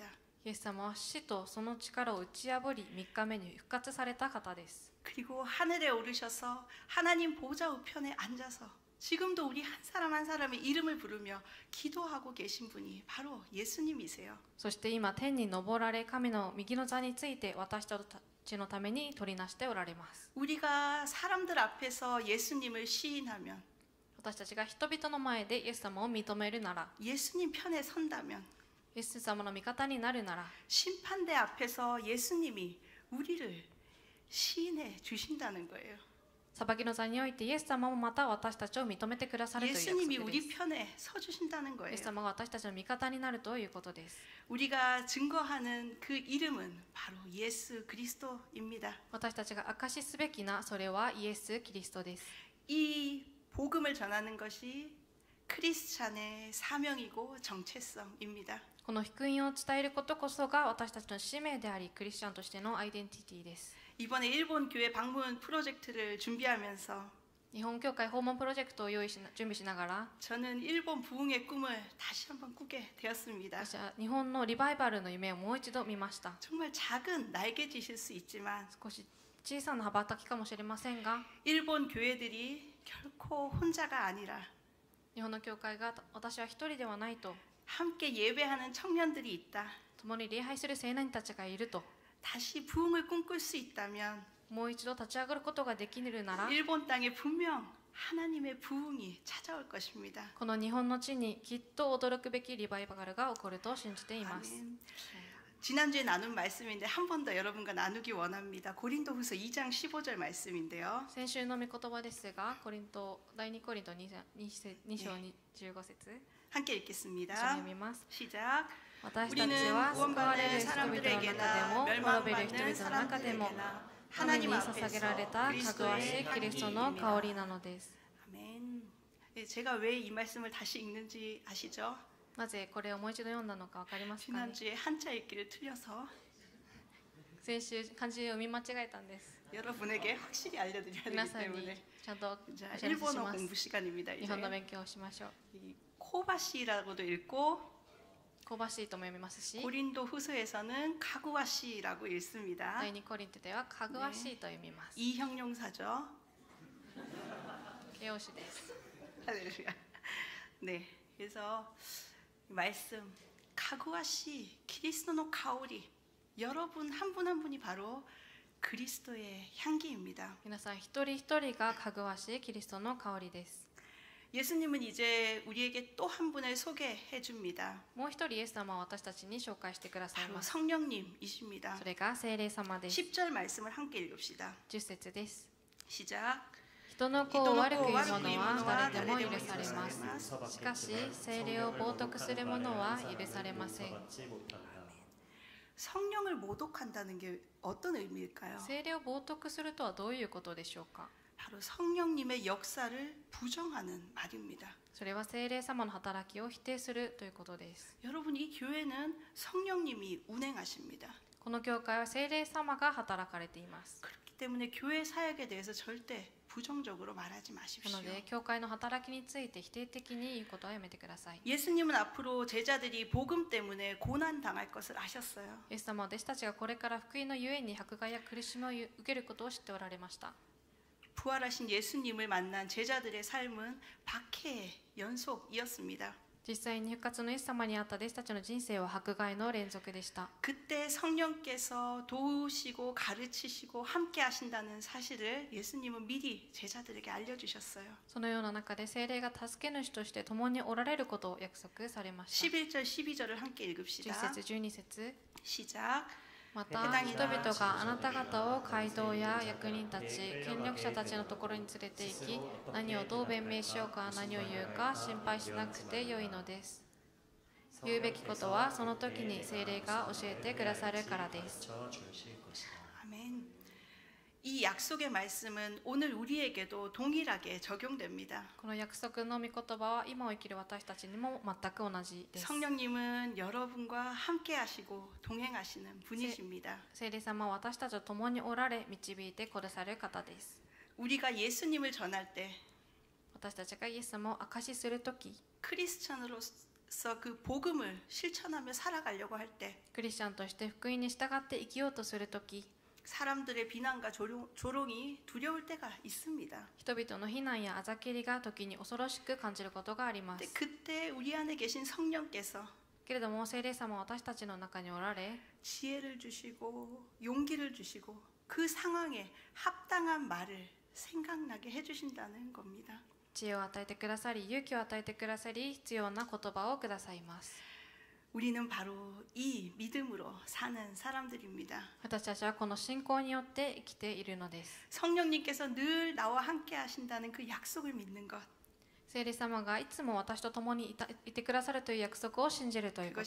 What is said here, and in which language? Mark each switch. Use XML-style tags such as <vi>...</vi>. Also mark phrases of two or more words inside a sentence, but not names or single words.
<ja>イエス様は死とその力を打ち破り3日目に復活された方です</ja> <ko>그리고 하늘에 오르셔서 하나님 보좌 우편에 앉아서 지금도 우리 한 사람 한 사람의 이름을 부르며 기도하고 계신 분이 바로 예수님이세요.</ko> <ja>そして今天に昇られ神の右の座について私たちのために取りなしておられます</ja> <ko>우리가 사람들 앞에서 예수님을 시인하면</ko> <ja>私たちが人々の前でイエス様を認めるなら</ja> <ko>예수님 편에 선다면</ko> <ja>イエス様の味方になるなら</ja> <ko>심판대 앞에서 예수님이 우리를 시인해 주신다는 거예요.</ko> <ja>裁きの座においてイエス様もまた私たちを認めてくださるという約</ja> <ko>예수님이</ko> <ja>束で</ja> <ko>우리</ko> <ja>す</ja> <ko>편에 서 주신다는</ko> <ja>イエ</ja> <ko>거예요.</ko> <ja>ス様が私たちの味方になるということです</ja> <ko>우리가 증거하는 그 이름은 바로 예수 그리스도입니다.</ko> <ja>私たちが証しすべきなそれはイエス・キリストです</ja> <ko>이 복음을 전하는 것이 크리스찬의 사명이고 정체성입니다.</ko> <ja>この福音を伝えることこそが私たちの使命でありクリスチャンとしてのアイデンティティです</ja> <ko>이번에 일본 교회 방문 프로젝트를 준비하면서</ko> <ja>日本教会訪問プロジェクトを準備しながら</ja> <ko>저는 일본 부흥의 꿈을 다시 한번 꾸게 되었습니다.</ko> <ja>私は日本のリバイバルの夢をもう一度見ました。</ja> <ko>정말 작은 날개짓일 수 있지만</ko> <ja>少し小さな羽ばたきかもしれませんが</ja> <ko>일본 교회들이 결코 혼자가 아니라</ko> <ja>日本の教会が私は一人ではないと</ja> <ko>함께 예배하는 청년들이 있다.</ko> <ja>共に礼拝する青年たちがいると</ja> <ko>다시 부흥을 꿈꿀 수 있다면</ko> <ja>もう一度立ち上がることができるなら</ja> <ko>일본 땅에 분명 하나님의 부흥이 찾아올 것입니다.</ko> <ja>この日本の地にきっと驚くべきリバイバルが起こると信じています。</ja> <ko>아멘. 지난주에 나눈 말씀인데 한 번 더 여러분과 나누기 원합니다. 고린도후서 2장 15절 말씀인데요.</ko> <ja>先週の御言葉ですが、第2コリント 2章15節</ja> <ko>함께</ko> <ja>一緒に</ja> <ko>읽겠습니다.</ko> <ja>読みます。</ja> <ko>시작.</ko> <ja>私たちは救われる人々の中でも滅びる人々の中でも神に捧げられたかぐわしいキリストの香りなのです。</ja> <ko>아멘. 제가 왜 이 말씀을 다시 읽는지 아시죠?</ko> <ja>なぜこれをもう一度読んだのか分かりますかね。</ja> <ko>지난주에 한자 읽기를 틀려서</ko> <ja>先週漢字を読み間違えたんです。</ja> <ko>여러분에게 확실히 알려드려야</ko> <ja>皆</ja> <ko>되기</ko> <ja>さんに</ja> <ko>때문에</ko> <ja>ちゃんとお</ja> <ko>자,</ko> <ja>知らせし</ja> <ko>일본어</ko> <ja>ます。</ja> <ko>공부 시간입니다.</ko> <ja>日</ja> <ko>이제</ko> <ja>本の勉強をしましょう。</ja> <ko>이 코바시라고도 읽고</ko> <ja>香ばしいとも読みますし、</ja> <ko>고린도 후서에서는 가구와시라고 읽습니다.</ko> <ja>第2コリントではかぐわしいと読みます。</ja> <ko>이 형용사죠.</ko> <ja>形容詞です。</ja> <ko>할렐루야. 네, 그래서 말씀</ko> <ja>かぐわし キリストの 香り</ja> <ko>여러분 한 분 한 분이 바로 그리스도의 향기입니다.</ko> <ja>皆さん一人一人がかぐわしいキリストの香りです。</ja> <ko>예수님은 이제 우리에게 또 한 분을 소개해 줍니다.</ko> <ja>もう一人イエス様は私たちに紹介してください</ja> <ko>바로</ko> <ja>ます。</ja> <ko>성령님이십니다.</ko> <ja>それが聖霊様です。</ja> <ko>10절 말씀을 함께 읽읍시다.</ko> <ja>10 節です。</ja> <ko>시작.</ko> <ja>人の子を悪く言う者は誰でも許されます。しかし聖霊を冒涜する者は許されません。</ja> <ko>성령을 모독한다는 게 어떤 의미일까요?</ko> <ja>聖霊を冒涜するとはどういうことでしょうか。</ja> <ko>바로 성령님의 역사를 부정하는 말입니다.</ko> <ja>それは聖霊様の働きを否定するということです。</ja> <ko>여러분 이 교회는 성령님이 운행하십니다.</ko> <ja>この教会は聖霊様が働かれています。</ja> <ko>그렇기 때문에 교회 사역에 대해서 절대 부정적으로 말하지</ko> <ja>な</ja> <ko>마십시오.</ko> <ja>ので教会の働きについて否定的に言うことはやめてください。</ja> <ko>예수님은 앞으로 제자들이 복음 때문에 고난 당할 것을 아셨어요.</ko> <ja>イエス様は弟子たちがこれから福音のゆえに迫害や苦しみを受けることを知っておられました。</ja> <ko>부활하신 예수님을 만난 제자들의 삶은 박해의 연속이었습니다.</ko> <ja>実際に復活のイエス様にあった弟子たちの人生は迫害の連続でした。</ja> <ko>그때 성령께서 도우시고 가르치시고 함께 하신다는 사실을 예수님은 미리 제자들에게 알려주셨어요.</ko> <ja>そのような中で聖霊が助け主として共におられることを約束されました。</ja> <ko>11절 12절을 함께</ko> <ja>10</ja> <ko>읽읍시다.</ko> <ja>節12節</ja> <ko>시작.</ko> <ja>また人々があなた方を街道や役人たち、権力者たちのところに連れて行き、何をどう弁明しようか何を言うか心配しなくてよいのです。言うべきことはその時に聖霊が教えてくださるからです。</ja> <ko>아멘. 이 약속의 말씀은 오늘 우리에게도 동일하게 적용됩니다.</ko> <ja>この約束の御言葉は今を生きる私たちにも全く同じです。</ja> <ko>성령님은 여러분과 함께 하시고 동행하시는 분이십니다.</ko> <ja>聖霊様は私たちと共におられ導いてくださる方です。</ja> <ko>우리가 예수님을 전할 때</ko> <ja>私たちがイエス様を証しするとき、</ja> <ko>크리스찬으로서 그 복음을 실천하며 살아가려고 할 때</ko> <ja>クリスチャンとして福音に従って生きようとするとき、</ja> <ko>사람들의 비난과 조롱이 두려울 때가 있습니다.</ko> <ja>人々の非難やあざけりが時に恐ろしく感じることがありま</ja> <ko>근데</ko> <ja>す。</ja> <ko>그때 우리 안에 계신 성령께서</ko> <ja>けれども聖霊様は私たちの中におられ、</ja> <ko>지혜를 주시고 용기를 주시고 그 상황에 합당한 말을 생각나게 해주신다는 겁니다.</ko> <ja>知恵を与えてくださり、勇気を与えてくださり、必要な言葉をくださいます。</ja> <ko>우리는 바로 이 믿음으로 사는 사람들입니다.</ko> <ja>私たちはこの信仰によって生きているのです。</ja> <ko>성령님께서 늘 나와 함께 하신다는 그 약속을 믿는 것.</ko> <ja>聖霊様がいつも私と共にいてくださるという約束を信じるというこ</ja>